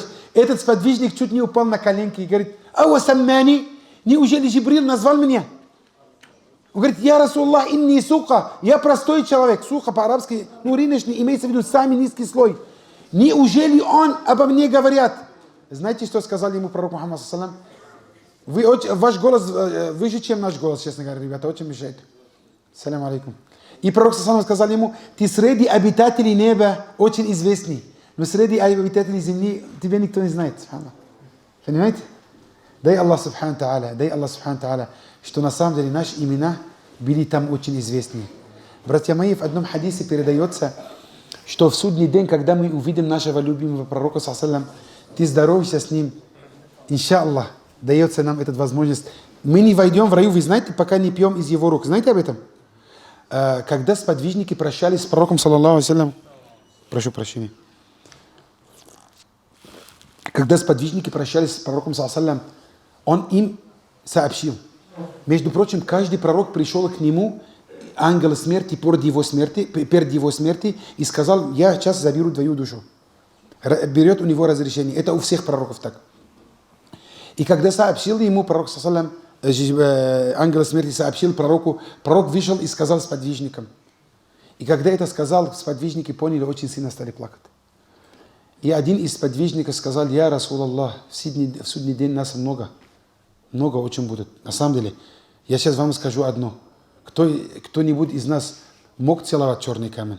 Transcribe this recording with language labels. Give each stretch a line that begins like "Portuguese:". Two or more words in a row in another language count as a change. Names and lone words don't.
Russian: Этот сподвижник чуть не упал на коленки и говорит:
Arabic: «أو سماني,
Russian: неужели Джибриль назвал меня?» Он говорит:
Arabic: «يا رسول الله, إني سوقة,
Russian: я простой человек». Сука по-арабски, рыночный, имеется в виду самый низкий слой. Неужели он обо мне говорят? Знаете, что сказал ему пророк Мухаммад,
Arabic: صلى الله عليه وسلم?
Russian: Ваш голос выше, чем наш голос, честно говоря, ребята, очень мешает.
Arabic: سلام عليكم.
Russian: И пророк,
Arabic: صلى الله عليه وسلم,
Russian: сказал ему: ты среди обитателей неба очень известный, но среди обитателей земли тебя никто не знает. Понимаете? Дай Аллах
Arabic: سبحانه تعالى,
Russian: что на самом деле наши имена были там очень известны. Братья мои, в одном хадисе передается, что в судный день, когда мы увидим нашего любимого пророка,
Arabic: صلى الله عليه وسلم,
Russian: ты здороваешься с ним, иншаллах, дается нам эта возможность. Мы не войдем в раю, вы знаете, пока не пьем из его рук. Знаете об этом? Когда сподвижники прощались с пророком,
Arabic: صلى الله عليه وسلم,
Russian: прошу прощения, когда сподвижники прощались с пророком,
Arabic: صلى الله عليه وسلم,
Russian: он им сообщил. Между прочим, каждый пророк пришел к нему, ангел смерти, перед его смерти, и сказал: я сейчас заберу твою душу. Берет у него разрешение. Это у всех пророков так. И когда сообщил ему пророк,
Arabic: صلى الله عليه وسلم,
Russian: ангел смерти сообщил пророку, пророк вышел и сказал сподвижникам. И когда это сказал, сподвижники поняли, очень сильно стали плакать. И один из сподвижников сказал:
Arabic: يا رسول الله,
Russian: в судный день нас много очень будет. На самом деле, я сейчас вам скажу одно. Кто-нибудь из нас мог целовать черный камень?